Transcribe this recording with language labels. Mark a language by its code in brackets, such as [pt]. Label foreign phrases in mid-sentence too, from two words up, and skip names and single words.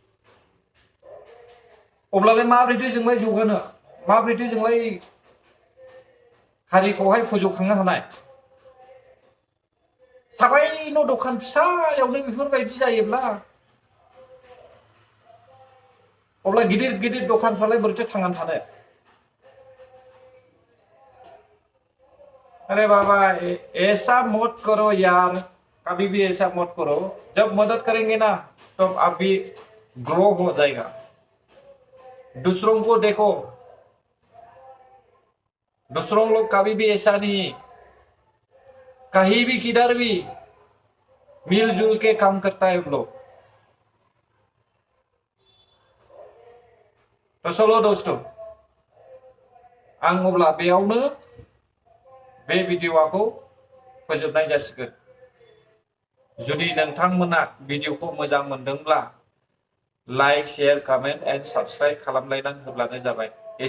[brx] अब्लालाय माब्रैथो जोंलाय जौगानो, माब्रैथो जोंलाय हारिखौहाय फोजौखांनो हानाय? साबायन' दखान फिसायावनो बेफोरबायदि जायोब्ला अब्ला गिदिर गिदिर दखानफ्रालाय बोरैथो थांनानै थानो? [hi] अरे बाबा ऐसा मत करो यार, कभी भी ऐसा मत करो। जब मदद करेंगे ना तो आप भी ग्रो हो जाएगा। दूसरों को देखो, दूसरों लोग कभी भी ऐसा नहीं, कहीं भी किधर भी मिलजुल के काम करता है हम लोग। तो चलो दोस्तों, [brx] आं अब्ला बेयावनो बे भिडिअ'खौ फोजोबनाय जासिगोन। जुदि नोंथांमोना भिडिअ'खौ मोजां मोनदोंब्ला [en] like, share, comment and subscribe [brx] खालामलायनानै होब्लानो जाबाय।